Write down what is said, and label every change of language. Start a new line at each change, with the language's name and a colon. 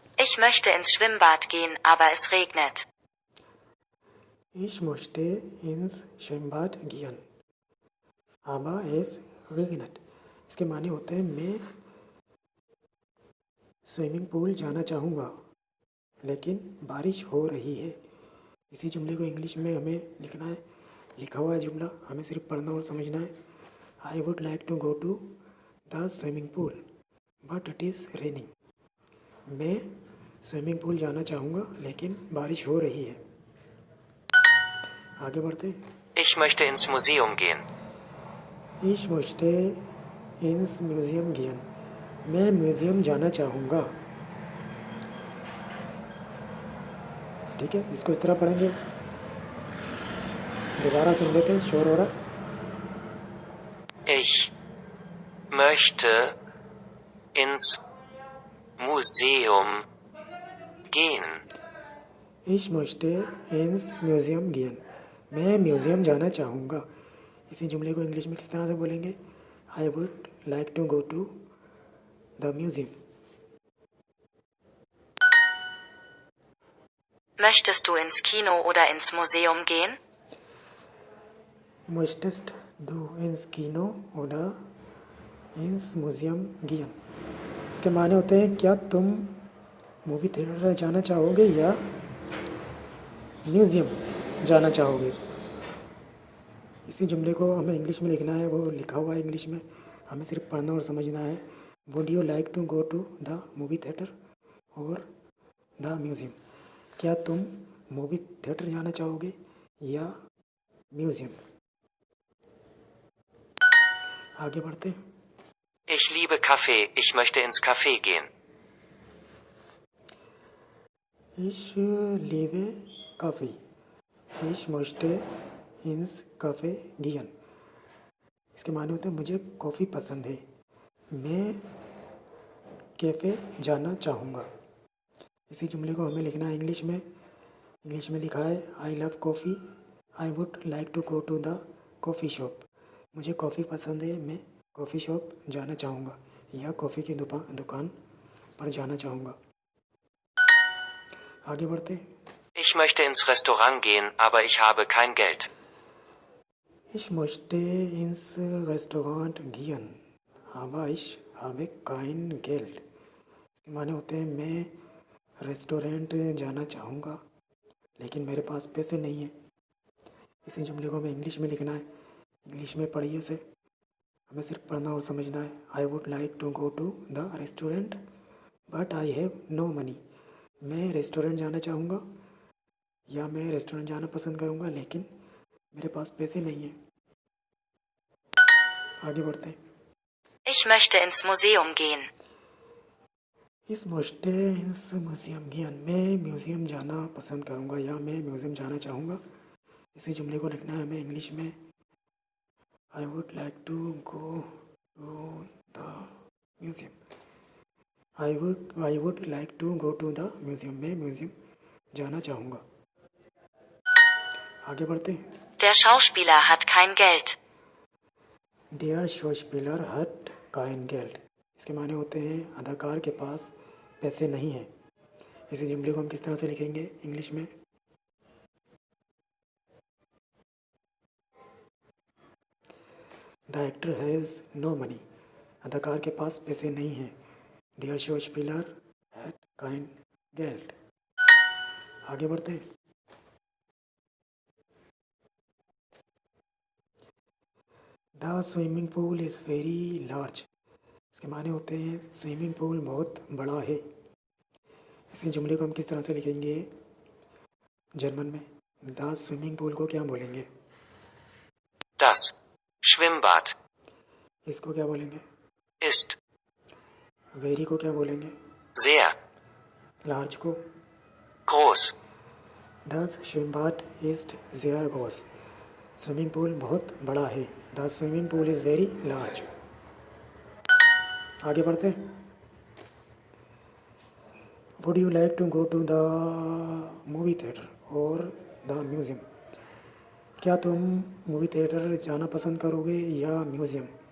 German: Ich möchte ins Schwimmbad gehen, aber es regnet. Ich möchte ins Schwimmbad gehen, aber es regnet।
Hindi: इसके माने होते हैं मैं swimming pool जाना चाहूँगा लेकिन बारिश हो रही है। इसी जुमले को इंग्लिश में हमें लिखना है, लिखा हुआ है जुमला, हमें सिर्फ पढ़ना और समझना है।
English: I would like to go to the swimming pool but it is raining,
Hindi: मैं स्विमिंग पूल जाना चाहूँगा लेकिन बारिश हो रही है। आगे बढ़ते हैं।
German: Ich möchte ins Museum gehen. Ich möchte ins Museum gehen.
Hindi: मैं म्यूज़ियम जाना चाहूँगा। ठीक है, इसको इस तरह पढ़ेंगे। दोबारा सुन लेते हैं, शोर हो रहा है।
German: Ich möchte ins Museum gehen. Ich möchte ins Museum gehen.
Hindi: मैं म्यूज़ियम जाना चाहूँगा। इसी जुमले को इंग्लिश में किस तरह से बोलेंगे?
English: I would like to go to the museum.
German: Möchtest du ins Kino oder ins Museum gehen? Möchtest du ins Kino oder ins Museum gehen?
Hindi: इसके माने होते हैं क्या तुम मूवी थिएटर जाना चाहोगे या म्यूज़ियम जाना चाहोगे। इसी जुमले को हमें इंग्लिश में लिखना है, वो लिखा हुआ है इंग्लिश में, हमें सिर्फ पढ़ना और समझना है।
English: Would you like to go to the movie theatre और the museum?
Hindi: क्या तुम मूवी थिएटर जाना चाहोगे या म्यूज़ियम? आगे बढ़ते हैं।
German: Ich liebe Kaffee. Ich möchte ins Café gehen. Ich liebe Kaffee. Ich möchte ins Café gehen.
Hindi: इसके माने होते हैं मुझे कॉफ़ी पसंद है, मैं कैफ़े जाना चाहूँगा। इसी जुमले को हमें लिखना है इंग्लिश में। इंग्लिश में लिखा है
English: I love coffee, I would like to go to the coffee shop.
Hindi: मुझे कॉफ़ी पसंद है, मैं कॉफ़ी शॉप जाना चाहूँगा या कॉफ़ी की दुकान पर जाना चाहूँगा। आगे बढ़ते।
German: Ich möchte ins Restaurant gehen, aber ich habe kein Geld. Ich möchte ins Restaurant gehen, aber ich habe kein Geld.
Hindi: इसके माने होते हैं मैं रेस्टोरेंट जाना चाहूँगा लेकिन मेरे पास पैसे नहीं हैं। इसी जुमले को हमें इंग्लिश में लिखना है। इंग्लिश में पढ़िए उसे, हमें सिर्फ पढ़ना और समझना है।
English: I would like to go to the restaurant but I have no money.
Hindi: मैं रेस्टोरेंट जाना चाहूँगा या मैं रेस्टोरेंट जाना पसंद करूँगा लेकिन मेरे पास पैसे नहीं हैं। आगे बढ़ते हैं।
German: Ich möchte ins Museum gehen. इस मोस्टे इंस म्यूज़ियम गीन,
Hindi: मैं म्यूज़ियम जाना पसंद करूँगा या मैं म्यूज़ियम जाना चाहूँगा। इसी जुमले को लिखना है हमें इंग्लिश में।
English: I would like to go to the museum. I would like to go to the museum.
Hindi: मैं म्यूज़ियम जाना चाहूँगा। आगे बढ़ते हैं।
German: Der Schauspieler hat kein Geld. डियर शॉशपिलर हट काइन गेल्ड।
Hindi: इसके माने होते हैं अदाकार के पास पैसे नहीं हैं। इसी जुमले को हम किस तरह से लिखेंगे इंग्लिश में?
English: The actor has no money.
Hindi: अदाकार के पास पैसे नहीं हैं।
German: डियर शॉशपिलर हट काइन गेल्ड।
Hindi: आगे बढ़ते हैं।
English: The swimming pool is very large.
Hindi: इसके माने होते हैं स्विमिंग पूल बहुत बड़ा है। इसी जुमले को हम किस तरह से लिखेंगे जर्मन में? द स्विमिंग पूल को क्या बोलेंगे?
German: Das Schwimmbad
Hindi: इसको क्या बोलेंगे?
German: ist
Hindi: वेरी को क्या बोलेंगे?
German: sehr
Hindi: लार्ज को?
German: groß. Das Schwimmbad ist sehr groß।
Hindi: Swimming pool बहुत बड़ा है।
English: The swimming pool is very large.
Hindi: आगे बढ़ते हैं।
English: Would you like to go to the movie theatre और the museum?
Hindi: क्या तुम मूवी थिएटर जाना पसंद करोगे या म्यूज़ियम?